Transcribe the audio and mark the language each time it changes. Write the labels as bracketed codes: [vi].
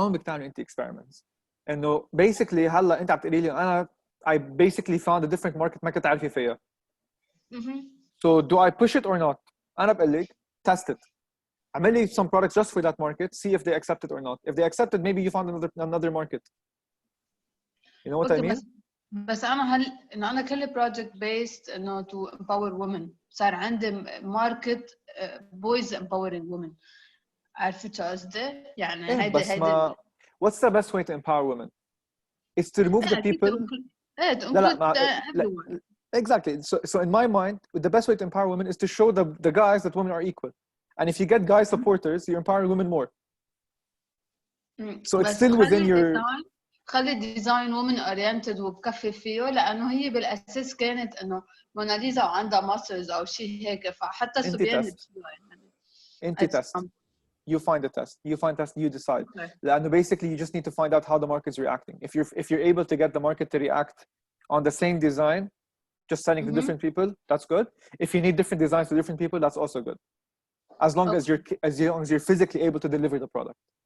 [ar] هون بدك تعمل انت experiments انه basically هلا انت عم تقولي لي انا [en] I basically found a different market [ar] ما كنت عارفه فيها. [en] So do I push it or not? [ar] أنا بقول لك [en] test it. [ar] اعمل لي [en] some products just for that market, see if they accept it or not. If they accept it, maybe you found another market. You know what I mean? [ar] بس أنا إنه أنا كل project based إنه [en] to empower women. [ar] صار عندي [en] market boys empowering women. [ar] عرفت شو قصدي؟ يعني هيدا [en] What's the best way to empower women? It's to remove the people. to include everyone. Exactly. So in my mind, the best way to empower women is to show the guys that women are equal. And if you get guy supporters, you're empowering women more. So it's still within your. [ar] خلي ديزاين وومن اورينتد وبكفي فيه لانه هي بالاساس كانت انه موناليزا وعندها ماسلز او شيء هيك فحتى الصبيان لبسوها يعني. انت تست. [en] You find a test. You find test. You decide. لانه basically you just need to find out how the market's reacting. If you're able to get the market to react on the same design, just selling to different people, that's good. If you need different designs to different people, that's also good. As long as you're physically able to deliver the product.